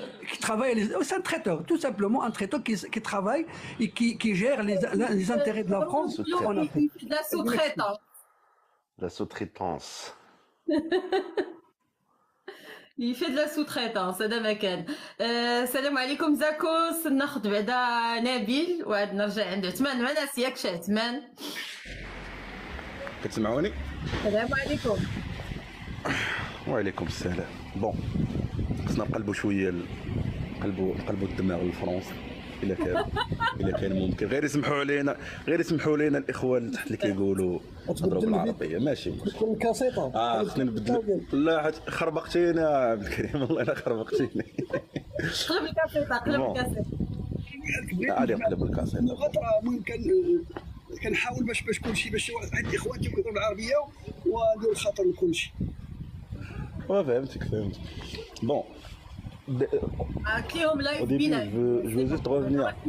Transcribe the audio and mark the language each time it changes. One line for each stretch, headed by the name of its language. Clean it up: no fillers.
French: qui travaille, c'est un traiteur, tout simplement un traiteur qui travaille et qui gère les intérêts de la France en Afrique. La sous-traitance. La sous-traitance. Il fait de la sous-traitance
Arabic: هذا ما كان. السلام عليكم زاكوس. ناخذ بعدا نبيل وعاد نرجع عند عثمان. ما ناسياك شي عثمان. كتسمعوني؟ السلام عليكم. وعليكم السلام. بون خصنا نقلبوا شويه نقلبوا الدماغ لفرنسا الا كان ممكن. غير يسمحوا لنا الاخوه اللي تحت اللي كيقولوا نضربوا بالعربيه ماشي تكون كاسيطه. خصني نبدل. لا خربقتيني يا عبد الكريم والله الا خربقتيني. قلب الكاسيطه قلب الكاسيطه. عادي نقلب الكاسيطه. اللغات راه المهم كنحاول باش كلشي باش عندي اخواتي كيهضروا بالعربيه وندير الخاطر لكلشي. فهمتك.
French: بون au début, je veux juste revenir.